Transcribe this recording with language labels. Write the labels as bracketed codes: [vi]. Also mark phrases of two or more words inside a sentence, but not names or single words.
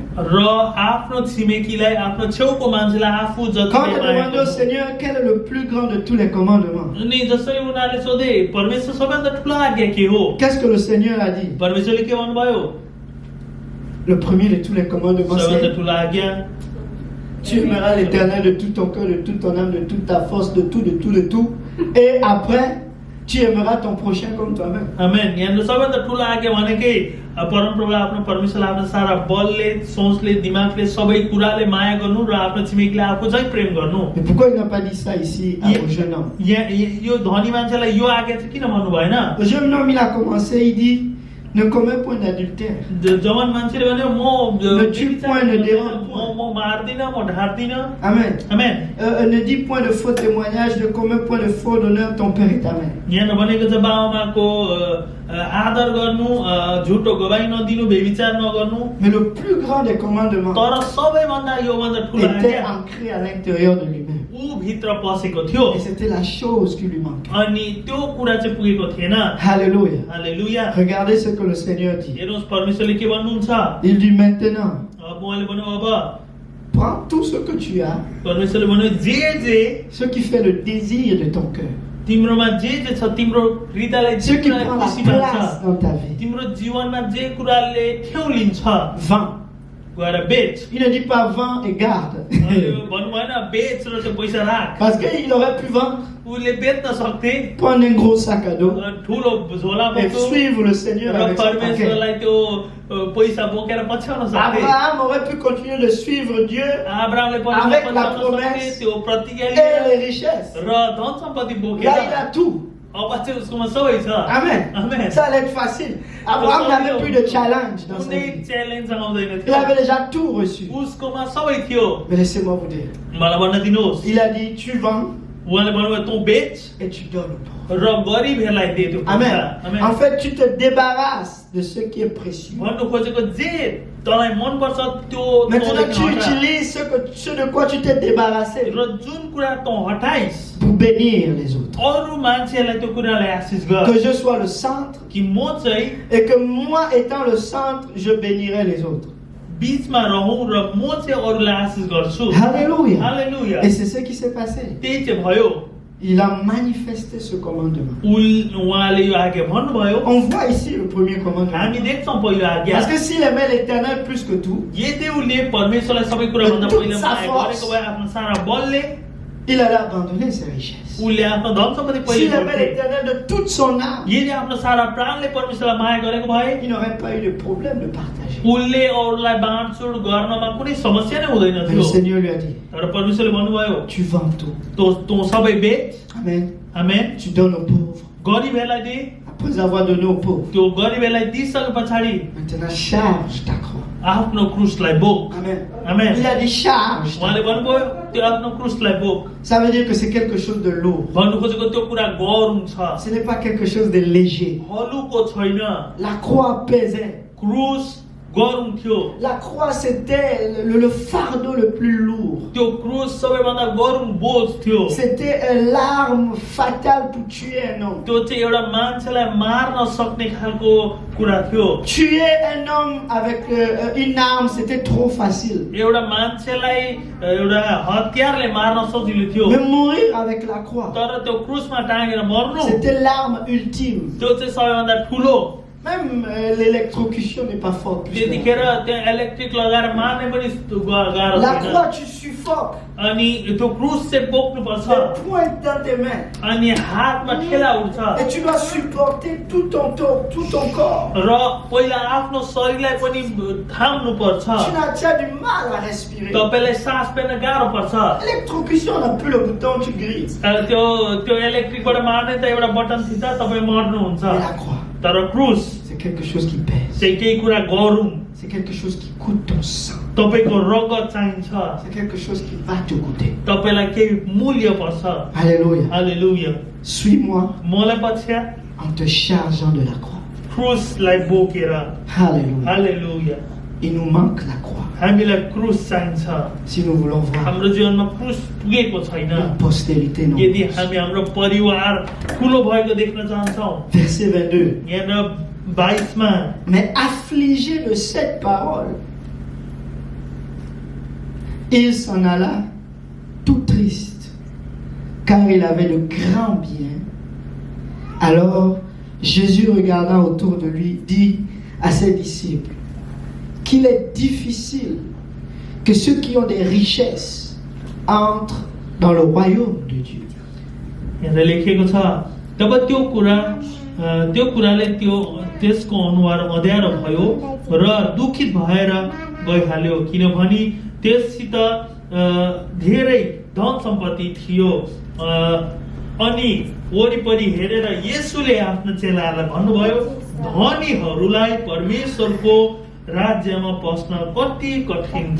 [ne] र आफ्नो छिमेकीलाई आफ्नो छेउको मान्छेलाई आफू जति [fr] Quand on a [ne] माया [fr] demandé au [ne] गर्नु। [fr] Seigneur quel est le plus grand de tous les commandements, [ne] अनि जसरी उनीहरूले सोधे परमेश्वर सबैभन्दा ठुलो आज्ञा के हो [fr] qu'est-ce que le Seigneur a dit? [ne] परमेश्वरले के भन्नुभयो [fr] Le premier de tous les commandements, [ne] सबैभन्दा [fr] c'est [ne] ठुलो आज्ञा [fr] tu aimeras l'Éternel de tout ton cœur, de toute ton âme, de toute ta force, de tout, de tout, de tout. Et après, tu aimeras ton prochain comme toi-même. [ne] आमेन यहाँ सबैभन्दा ठुलो आज्ञा भनेकै परमप्रभुलाई आफ्नो परमेश्वरलाई आफ्नो सारा बलले सोचले दिमागले सबै कुराले माया गर्नु र आफ्नो छिमेकीलाई आफू चाहिँ प्रेम गर्नु [fr] Mais pourquoi il n'a pas dit ça ici au jeune homme? [ne] यो धनी मान्छेलाई यो आज्ञा चाहिँ किन भन्नु भएन [fr] Le jeune homme, il a commencé, il dit, ne commets point d'adultère. [ne] जवान मान्छेले भन्यो म [fr] Ne tue point, ne dérange point. [ne] म मार्दिन म ढार्दिन [fr] Amen. [ne] आमेन [fr] Ne dis point de faux témoignage, ne commets point de faux d'honneur ton père et ta mère. [ne] यहाँ भनेको छ बाबामाको आदर गर्नु झुटो गवाई नदिनु व्यभिचार नगर्नु [fr] Mais le plus grand des commandements [ne] तर सबैभन्दा योभन्दा ठुलो [fr] était [ne] आज्ञा [fr] ancré à l'intérieur de lui-même. [ne] ऊ भित्र पसेको थियो [fr] Et c'était la chose qui lui manquait. [ne] अनि त्यो कुरा चाहिँ पुगेको थिएन [fr] Alléluia. [ne] हालेलुया [fr] Regardez ce que le Seigneur dit. [ne] हेर्नुहोस् परमेश्वरले के भन्नुहुन्छ [fr] Il dit maintenant, [ne] अब उहाँले भन्नु अब [fr] prends tout ce que tu as, [ne] परमेश्वरले भन्यो जे [fr] ce qui fait le désir de ton cœur, [ne] तिम्रोमा जे छ तिम्रो हृदयलाई [fr] ce [ne] जे [fr] qui [ne] कुराले [fr] prend la [ne] खुसी [fr] place [ne] मान्छ [fr] dans ta vie. [ne] तिम्रो जीवनमा जे कुराले ठेउ लिन्छ [fr] Vends. [ne] गएर बेच [fr] Il ne dit pas vends et garde. [ne] भन्नु भएन बेच र त्यो पैसा राख [fr] Parce qu'il aurait pu vendre, [ne] उसले बेच्न सक्थे [fr] prendre un gros sac à dos [ne] ठुलो झोला [fr] et [ne] बोक्यो [fr] suivre le Seigneur [ne] र [fr] avec son paquet. [ne] परमेश्वरलाई त्यो पैसा बोकेर पछ्याउन सक्थे [fr] Abraham aurait pu continuer de suivre Dieu [ne] अब्राहमले [fr] Avec la [ne] पछ्याउन सक्थे [fr] promesse [ne] त्यो प्रतिज्ञा [fr] et [ne] लिएर [fr] les richesses. [ne] र धन सम्पत्ति [fr] Là, [ne] बोकेर [fr] il a tout. [ne] अब चाहिँ उसकोमा सबै छ [fr] Amen. Amen. Ça allait être facile. Abraham n'avait plus de challenge dans sa [ne] कुनै [fr] vie. [ne] च्यालेन्ज आउँदैन [fr] Il [ne] थियो [fr] avait déjà tout reçu. [ne] उसकोमा सबै थियो [fr] Mais laissez-moi vous dire. [ne] मलाई भन्न दिनुहोस् [fr] Il a dit, tu vends [ne] उहाँले भन्नुभयो तँ बेच [fr] et tu donnes aux pauvres. [ne] र गरिबहरूलाई दे त्यो पैसा [fr] Amen. En fait, tu te débarrasses de ce qui est précieux. [ne] भन्नु खोजेको जे तँलाई मनपर्छ त्यो [fr] Maintenant, tu [ne] तँलाई हटा। [fr] utilises ce de quoi tu t'es débarrassé [ne] र जुन कुरा तँ हटाइस् [fr] pour bénir les autres. [ne] अरू मान्छेलाई त्यो कुरालाई आशिष गर [fr] Que je sois le centre [ne] कि म चाहिँ [fr] et que moi étant le centre, je bénirai les autres. [ne] बीचमा रहौँ र म चाहिँ अरूलाई आशिष गर्छु [fr] Alléluia. [ne] हालेलुया [fr] Et c'est ce qui s'est passé. [ne] त्यही चाहिँ भयो [fr] Il a manifesté ce commandement. [ne] उहाँले यो आज्ञा भन्नुभयो [fr] On voit ici le premier commandement. [ne] हामी देख्छौँ पहिलो आज्ञा [fr] Parce que s'il aimait l'éternel plus que tout, [ne] यदि उसले परमेश्वरलाई सबै कुरा भन्दा [fr] toute [ne] पहिला [fr] sa [ne] माया [fr] force. [ne] गरेको भए आफ्नो सारा बलले [fr] il allait abandonner ses richesses. [ne] उसले आफ्नो धन सम्पत्ति [fr] S'il [ne] पहिला [fr] aimait l'éternel de toute son âme, [ne] यदि आफ्नो सारा प्राणले परमेश्वरलाई माया गरेको भए [fr] il n'aurait pas eu de problème de partager. [ne] उसले अरूलाई बाँडचुँड गर्नमा कुनै समस्या नै हुँदैन [fr] Mais le [ne] थियो [fr] Seigneur lui a dit, [ne] तर परमेश्वरले भन्नुभयो [fr] tu vends tout. [ne] तँ सबै बेच [fr] Amen. [ne] आमेन [fr] Tu donnes aux pauvres. [ne] गरिबहरूलाई दे [fr] Après avoir donné aux pauvres, [ne] त्यो गरिबहरूलाई दिइसके पछाडि [fr] maintenant charge ta croix. [ne] आफ्नो क्रुसलाई बोक [fr] Amen. [ne] आमेन [fr] Il a dit charge. [ne] उहाँले भन्नुभयो त्यो आफ्नो क्रुसलाई बोक [fr] Ça veut dire que c'est quelque chose de lourd. [ne] भन्नु खोजेको त्यो कुरा गरौँ छ [fr] Ce n'est pas quelque chose de léger. [ne] हलुको छैन [fr] La croix pesait. [ne] क्रुस गरौँ थियो [fr] La croix, c'était le fardeau le plus lourd. [ne] त्यो क्रुस सबैभन्दा गरौँ बोझ थियो [fr] C'était l'arme fatale pour tuer un homme. [ne] त्यो चाहिँ एउटा मान्छेलाई मार्न सक्ने खालको कुरा थियो [fr] Tuer un homme avec une arme, c'était trop facile. [ne] एउटा मान्छेलाई एउटा हतियारले मार्न सजिलो थियो [fr] Mais mourir avec la croix, [ne] तर त्यो क्रुसमा टाँगेर मर्नु [fr] c'était l'arme ultime. [ne] त्यो चाहिँ सबैभन्दा ठुलो [fr] Même l'électrocution n'est pas forte. [ne] त्यतिखेर त्यहाँ इलेक्ट्रिक लगाएर मार्ने पनि गाह्रो [fr] La [ne] थिएन [fr] croix, tu suffoques. [ne] अनि त्यो क्रुस चाहिँ बोक्नुपर्छ [fr] Les pointes dans tes mains. [ne] अनि हातमा ठेला उठ्छ [fr] Et tu dois supporter tout ton corps. [ne] र पहिला आफ्नो शरीरलाई पनि थाम्नु पर्छ [fr] Tu as du mal à respirer. [ne] तपाईलाई सास फेर्न गाह्रो पर्छ [fr] L'électrocution, on appuie le bouton, tu grilles. [ne] त्यो इलेक्ट्रिकबाट मार्ने त एउटा बटन थिच्दा तपाईँ मर्नुहुन्छ [fr] Mais la croix, [ne] तर क्रुस [fr] c'est quelque chose qui pèse. [ne] चाहिँ केही कुरा गरौँ [fr] C'est quelque chose qui coûte ton sang. [ne] तपाईको रगत चाहिन्छ [fr] C'est quelque chose qui va te coûter. [ne] तपाईलाई केही मूल्य पर्छ [fr] Alléluia. [ne] हालेलुया [fr] Suis-moi [ne] मलाई पछ्या [fr] en te chargeant de la croix. [ne] क्रुसलाई बोकेर [fr] Alléluia. [ne] हालेलुया [fr] Il nous manque la croix. [ne] हामीलाई क्रुस चाहिन्छ [fr] Si nous voulons voir [ne] हाम्रो जीवनमा क्रुस पुगेको छैन [fr] la postérité [ne] यदि [fr] nombreuse. [ne] हामी हाम्रो परिवार ठुलो भएको देख्न चाहन्छौँ [fr] Verset 22. [ne] यहाँ 22 मा [fr] Mais affligé de cette parole, il s'en alla tout triste, car il avait de grands biens. Alors Jésus, regardant autour de lui, dit à ses disciples qu'il est difficile que ceux qui ont des richesses entrent dans le royaume de Dieu. [ne] यहाँ लेखेको छ तब त्यो कुराले त्यसको अनुहार अँध्यारो भयो र दुखित भएर गइहाल्यो किनभने त्यससित धेरै धन सम्पत्ति थियो अनि वरिपरि हेरेर येशूले आफ्नो चेलाहरूलाई भन्नुभयो धनीहरूलाई परमेश्वरको राज्यमा पस्न कति कठिन छ